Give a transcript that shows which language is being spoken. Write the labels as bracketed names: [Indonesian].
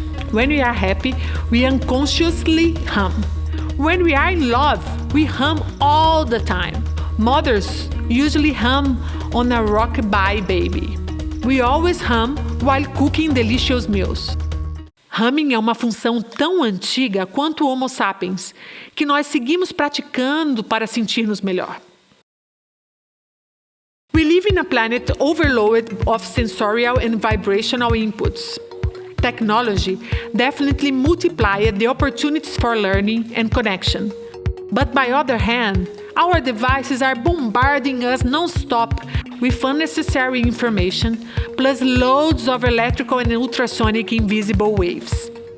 [English] When we are happy, we unconsciously hum. When we are in love, we hum all the time. Mothers usually hum on a rock-a-bye baby. We always hum while cooking delicious meals. [Portuguese] Humming é uma função tão antiga quanto o Homo sapiens, que nós seguimos praticando para sentir-nos melhor. [English] We live in a planet overloaded of sensorial and vibrational inputs. Technology definitely multiplied the opportunities for learning and connection. But by other hand, our devices are bombarding us non-stop with unnecessary information, plus loads of electrical and ultrasonic invisible waves.